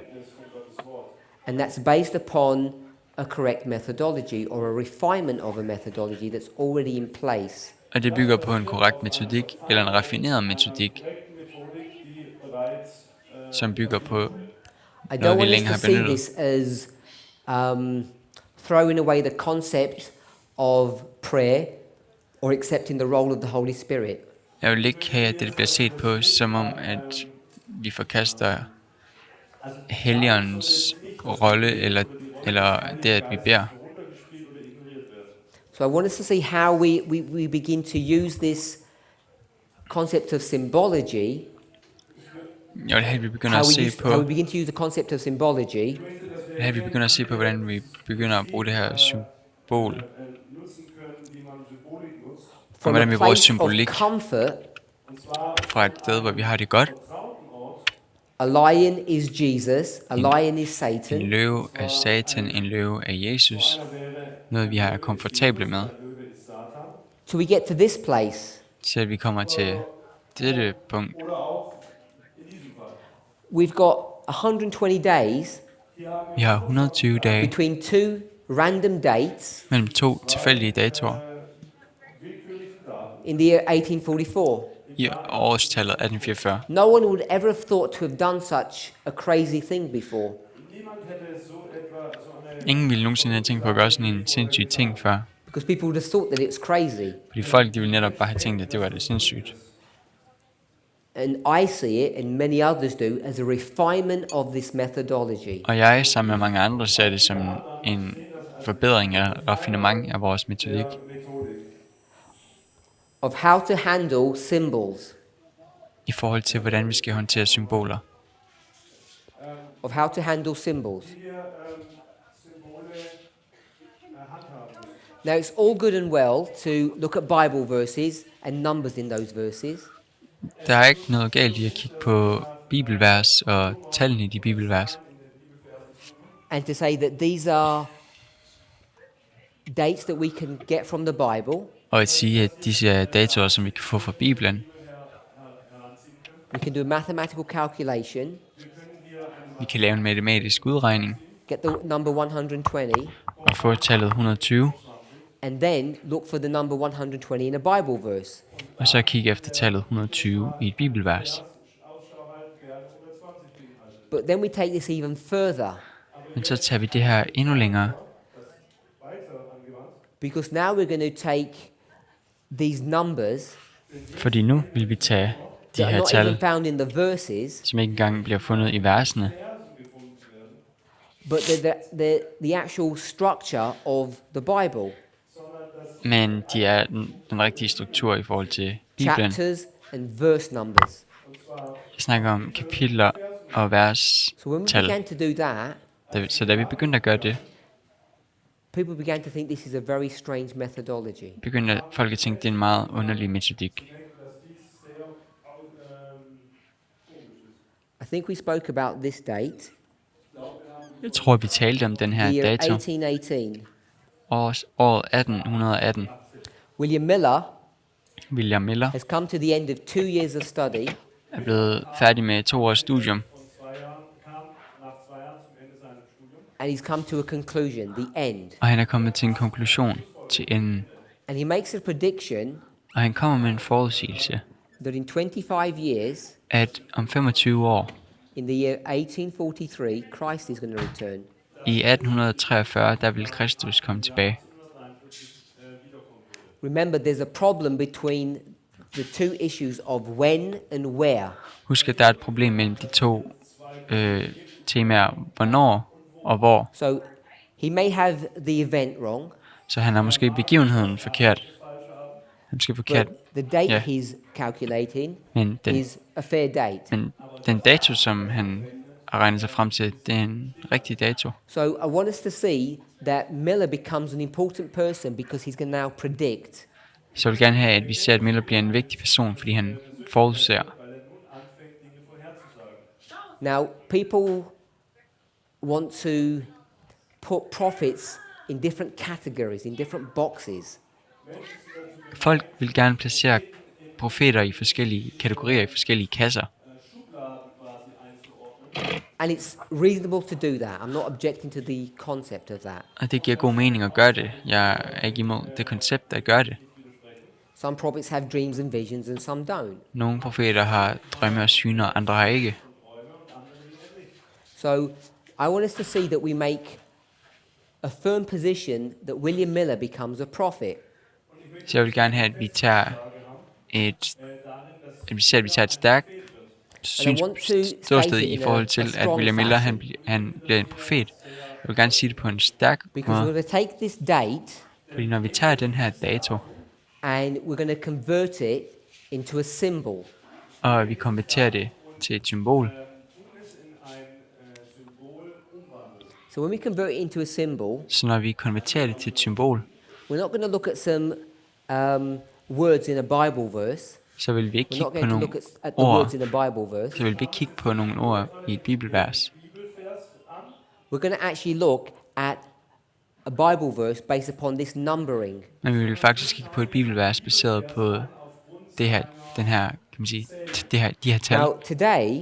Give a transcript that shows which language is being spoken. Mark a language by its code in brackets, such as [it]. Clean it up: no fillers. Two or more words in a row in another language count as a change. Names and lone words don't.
[en] and that's based upon a correct methodology or a refinement of a methodology that's already in place. [da] Og det bygger på en korrekt metodik, eller en raffineret metodik, som bygger på [en] I [da] noget, [en] don't [da] vi [en] want [da] længe [en] us [da] har [en] to see [da] benyttet. [en] this as throwing away the concept of prayer or accepting the role of the Holy Spirit. [da] Jeg vil ikke have, at det bliver set på, som om, at vi forkaster Helligåndens rolle, eller det, at vi beder. [en] So I want us to see how we begin to use this concept of symbology, [da] Jeg vil have, at vi begynder at se på, [en] how we begin to use the concept of symbology [da] jeg vil have, at vi begynder at se på, hvordan vi begynder at bruge det her symbol, [en] from [da] hvordan [en] a [da] vi bruger [en] place of [da] symbolik [en] comfort. [da] fra et sted, hvor vi har det godt. [en] A lion is Jesus, a lion is [da] En [en] Satan, [da] løve af Satan, en løve af Jesus. Noget, vi har komfortable med. [en] till we get to this place. [da] Så at vi kommer til dette punkt. [en] We've got 120 days [da] Vi har 120 dage [en] between two random dates [da] mellem to tilfældige datoer [en] in the year 1844. [da] i årstallet 1844. [en] No one would ever have thought to have done such a crazy thing before. [da] Ingen ville nogensinde have tænkt på at gøre sådan en sindssyg ting før. [en] Because people would have thought that it was crazy. [da] Fordi folk, de ville netop bare have tænkt, at det var det sindssygt. [en] And I see it, and many others do, as a refinement of this methodology. [da] Og jeg, sammen med mange andre, ser det som en forbedring eller raffinement af vores metodik. [en] Of how to handle symbols. [da] I forhold til, hvordan vi skal håndtere symboler. [en] Of how to handle symbols. Now it's all good and well to look at Bible verses and numbers in those verses. [da] Der er ikke noget galt i at kigge på bibelvers og tallene i de bibelvers, [en] and to say that these are dates that we can get from the Bible. [da] og at sige, at disse er datoer, som vi kan få fra Bibelen. [en] We can do a mathematical calculation, [da] Vi kan lave en matematisk udregning [en] get the number 120, [da] og få tallet 120, [en] and then look for the number 120 in a Bible verse. [da] og så kigge efter tallet 120 i et bibelvers. [en] But then we take this even further, [da] Men så tager vi det her endnu længere, [en] because now we're going to take these numbers [da] fordi nu vil vi tage de [en] that are [da] her [en] not even [da] tal, [en] found in the verses, [da] som ikke engang bliver fundet i versene, [en] but the actual structure of the Bible. [da] men de er den rigtige struktur i forhold til Bibelen. [en] Chapters and verse numbers. [da] Vi snakker om kapitler og [en] So when we [da] verstal. [en] began to do that, [da] Så da vi begyndte at gøre det, [en] people began to think this is a very strange methodology. [da] begyndte folk at tænke, at det er en meget underlig metodik. [en] I think we spoke about this date, [da] Jeg tror, vi talte om den her [en] the year [da] dato, [en] 1818. [da] året 1818. [en] William Miller [da] William Miller [en] has come to the end of 2 years of study, [da] er blevet færdig med 2 års studium, [en] and he's come to a conclusion, the end. [da] og han er kommet til en konklusion til enden. [en] And he makes a prediction [da] Og han kommer med en forudsigelse, [en] that in 25 years, [da] at om 25 år, [en] in the year 1843, Christ is going to return. [da] i 1843, der vil Kristus komme tilbage. [en] Remember, there's a problem between the two issues of when and where. [da] Husk, at der er et problem mellem de to temaer, hvornår og hvor. [en] So he may have the event wrong, [da] Så han har måske begivenheden forkert. Han måske forkert, [en] but the date [da] Ja. [en] he's calculating [da] men [en] is a fair date. [da] den dato, som han har regnet sig frem til, det er en rigtig dato. [en] So I want us to see that Miller becomes an important person because he's going to now predict. [da] Så jeg vil gerne have, at vi ser, at Miller bliver en vigtig person, fordi han forudser. [en] Now, people want to put prophets in different categories, in different boxes. [da] Folk vil gerne placere profeter i forskellige kategorier, i forskellige kasser. [en] And it's reasonable to do that. I'm not objecting to the concept of that. [da] Og det giver god mening at gøre det. Jeg er ikke imod det koncept at gøre det. [en] Some prophets have dreams and visions, and some don't. [da] Nogle profeter har drømme og syner, andre har ikke. [en] So I want us to see that we make a firm position that William Miller becomes a prophet. [da] Så jeg vil gerne have, at vi tager et stærkt ståsted i forhold til, at William Miller han bliver en profet. Jeg vil gerne sige det på en stærk [en] Because we're [da] måde, [en] going to take this date [da] fordi når vi tager den her dato, [en] and we're going to convert it into a symbol. [da] og vi konverterer det til et symbol, [en] So when we convert it into a symbol, [da] så når vi konverterer det til et symbol, [en] we're not going to look at some words in a Bible verse. [da] så vil vi ikke [en] We're [da] kigge [en] not [da] på [en] going to [da] nogle [en] look at the words in [da] ord, [en] a Bible verse. [da] så vil vi ikke kigge på nogle ord i et bibelvers. [en] We're going to actually look at a Bible verse based upon this numbering. [da] Men vi vil faktisk kigge på et bibelvers baseret på det her, den her, kan man sige, de her tal. [en] Now, today,